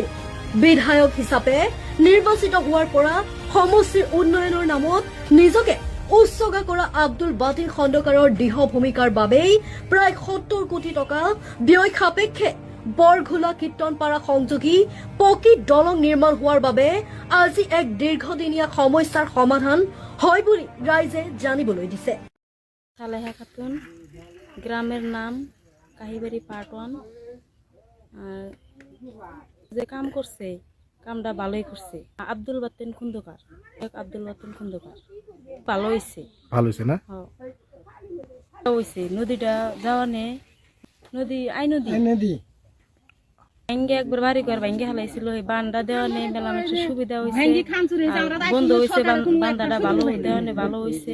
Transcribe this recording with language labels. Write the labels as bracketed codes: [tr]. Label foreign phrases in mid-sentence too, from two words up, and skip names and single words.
[as] বিধায়ক হিচাপে নিৰ্বাচিত হোৱাৰ পৰা সমষ্টিৰ উন্নয়নৰ নামত নিজকে উৎসৰ্গা কৰা আব্দুল বাতিন খণ্ডকাৰৰ দৃঢ় ভূমিকাৰ বাবেই প্ৰায় 70 কোটি টকা ব্যয় সাপেক্ষে বৰঘোলা কীৰ্তনপাৰা সংযোগী পকী দলং নিৰ্মাণ হোৱাৰ বাবে আজি এক দীৰ্ঘদিনীয়া সমস্যাৰ সমাধান হয় বুলি ৰাইজে জানিবলৈ দিছে। [bn] সালেহা খাতুন, গ্রামের নাম কাহিবাড়ি পার্ট 1। যে কাম করছে কামটা ভালোই করছে আব্দুল বাতিন খন্দকার। আব্দুল বাতিন খন্দকার ভালো হয়েছে, ভালো হয়েছে না? হয়েছে নদীটা যাওয়া নে নদী আই নদী ভাঙ্গে একবার বাড়ি ঘর ভাঙ্গে হালাইছিল, বান্ডা দেওয়া নেই মেলা মানুষের সুবিধা হয়েছে, বন্ধ হয়েছে বান্দাটা ভালো দেওয়া নেই ভালো হয়েছে।